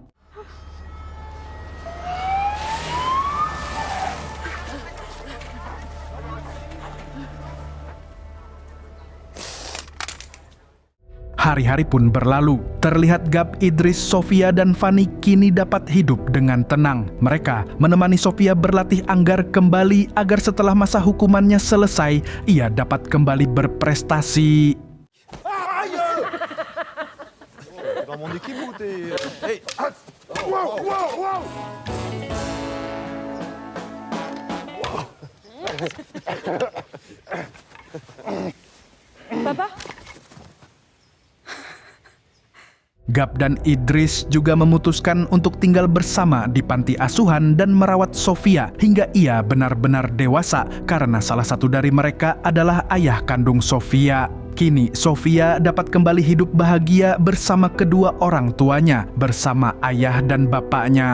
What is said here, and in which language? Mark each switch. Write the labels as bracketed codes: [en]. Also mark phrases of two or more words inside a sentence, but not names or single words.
[id] Hari-hari pun berlalu. Terlihat Gab, Idris, Sofia, dan Fanny kini dapat hidup dengan tenang. Mereka menemani Sofia berlatih anggar kembali agar setelah masa hukumannya selesai, ia dapat kembali berprestasi. [fr] Dans mon équipe ou t'es... Hey, wow, wow, wow. Papa? [id] Gab dan Idris juga memutuskan untuk tinggal bersama di panti asuhan dan merawat Sofia hingga ia benar-benar dewasa karena salah satu dari mereka adalah ayah kandung Sofia. Kini Sofia dapat kembali hidup bahagia bersama kedua orang tuanya, bersama ayah dan bapaknya.